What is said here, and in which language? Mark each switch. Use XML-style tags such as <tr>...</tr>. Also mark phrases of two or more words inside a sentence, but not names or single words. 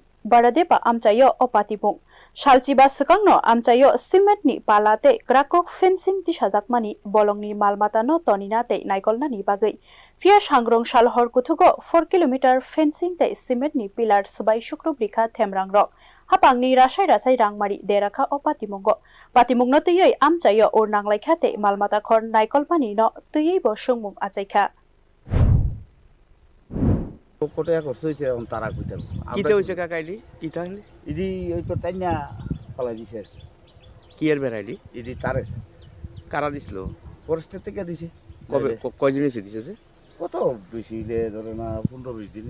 <trp>baradepa amchayo opatipung Shalchiba sekangno amchayo cement ni palate krakok fencing ti sajakmani Bolongni malmata no tonina te naikolna ni bagai fia sangrong salhor kuthugo 4 km fencing te cement ni pillar swbai sukurup likha themrangrok hapangni rasai rangmari deraka opatimongo patimungno tuyei amchayo urnanglaikha te malmata khor naikolpani no tuyei bo sungmung achaikha</trp> <bn>কোটে করছে on তারা কইতাম কিতে হইছে কাকা ইডি কি তাহলে ইডি ওই তো টাইনা পালা দিছে কি এর বেরাইডি ইডি তারে কারা দিছিল ফরেস্ট থেকে দিছে কবে কয়দিন হইছে দিছে যে কত বেশি রে ধরে না 15-20 দিন</bn>